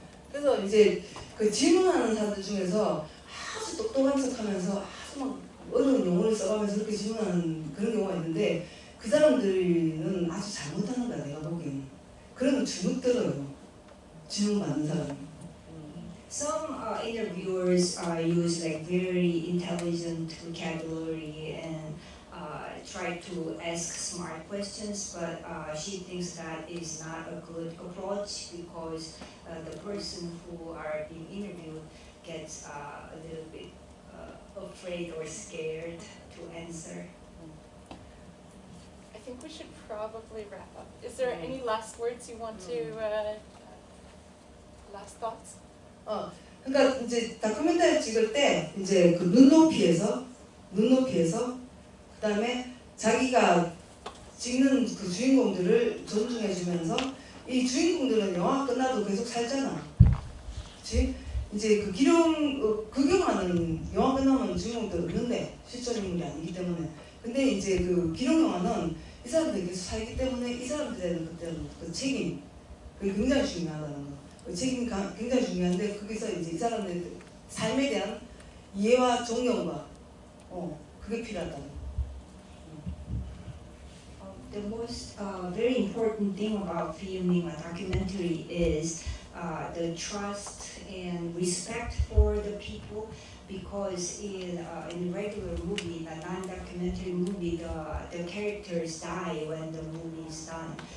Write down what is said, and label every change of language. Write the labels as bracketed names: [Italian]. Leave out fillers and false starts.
[Korean] 그래서 이제 그 질문하는 사람들 중에서 아주 똑똑한 척하면서 아주 막 어려운 용어를 써가면서 그렇게 질문하는 그런 경우가 있는데 그 사람들은 아주 잘못하는 거야 내가 보기에는. 그러면 주눅 들어요. 질문 받는 사람이. [English] Some interviewers use like very intelligent vocabulary and try to ask smart questions, but she thinks that is not a good approach because the person who are being interviewed gets a little bit afraid or scared to answer. I think we should probably wrap up. Is there any last words you want to, last thoughts? [Korean] 그러니까 이제 다큐멘터리 찍을 때 이제 그 눈높이에서 그다음에 자기가 찍는 그 주인공들을 존중해주면서 이 주인공들은 영화 끝나도 계속 살잖아. 그렇지? 이제 그 기룡하는 영화 끝나면 주인공들 없는데 실존 인물이 아니기 때문에. 근데 이제 그 기룡 영화는 이 사람들이 계속 살기 때문에 이 사람들에는 그때는 그 책임 그게 굉장히 중요하다는 거. 그 책임이 굉장히 중요한데 거기서 이제 이 사람들 삶에 대한 이해와 존경과 그게 필요하다는 거. [English] The most very important thing about filming a documentary is the trust and respect for the people, because in regular movie, a non-documentary movie, the characters die when the movie is done.